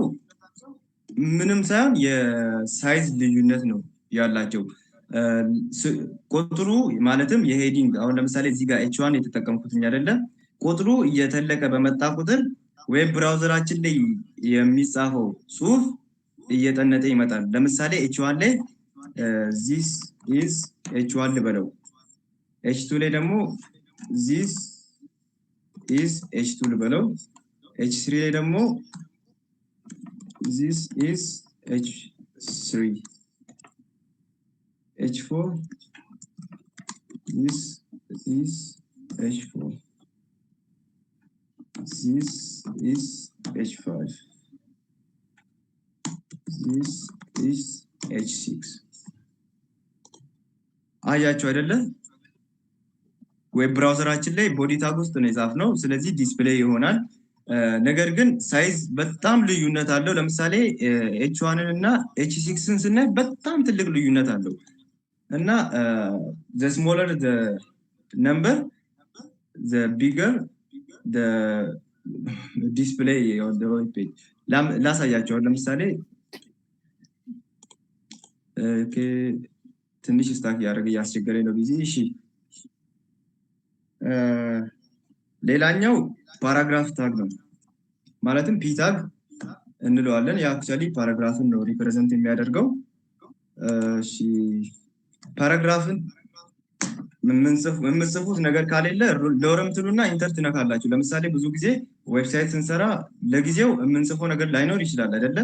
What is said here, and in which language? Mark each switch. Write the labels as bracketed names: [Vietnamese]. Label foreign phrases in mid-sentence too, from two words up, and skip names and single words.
[Amharic] ምንም ሳይሆን የሳይዝ ልዩነት ነው ያላቸው። ቁጥሩ ማለትም የሄዲንግ አሁን ለምሳሌ እዚህ ጋር H1 የተጠቀምኩትኝ አይደለ? ቁጥሩ እየተለቀ በመጣ ቁጥር ዌብ ብራውዘራችን ላይ የሚጻፈው ጽሁፍ እየጠነጠ ይመጣል። ለምሳሌ H1 ላይ [English] this is H1 [Amharic] ልበለው። H2 ላይ ደግሞ [English] this is H2 [Amharic] ልበለው። H3 ላይ ደግሞ [English] this is H3 H4 this is H4 this is H5 this is H6 [Amharic] አያችሁ አይደለ? [English] ዌብ ብራውዘራችን ላይ body tag ውስጥ ነው የጻፍነው። ስለዚህ ዲስፕሌይ ይሆናል። ነገር ግን ሳይዝ በጣም ልዩነት አለው። ለምሳሌ H1 እና H6ን ስናይ በጣም ትልቅ ልዩነት አለው እና the smaller the number the bigger the display on the web page ላሳያችሁ። ለምሳሌ ትንሽ ስታክ ያደረገ እያስቸገረኝ ነው ቢዚ። እሺ ሌላኛው paragraph tag ነው። ማለትም p tag እንለዋለን። ያ አክቹአሊ ፓራግራፍን ነው ሪፕሬዘንት የሚያደርገው። እሺ ፓራግራፍን የምንጽፉት ነገር ካሌለ ሎረም ትሉና ኢንተር ትነካላችሁ። ለምሳሌ ብዙ ጊዜ ዌብሳይት ስንሰራ ለጊዜው የምንጽፈው ነገር ላይኖር ይችላል አይደለ?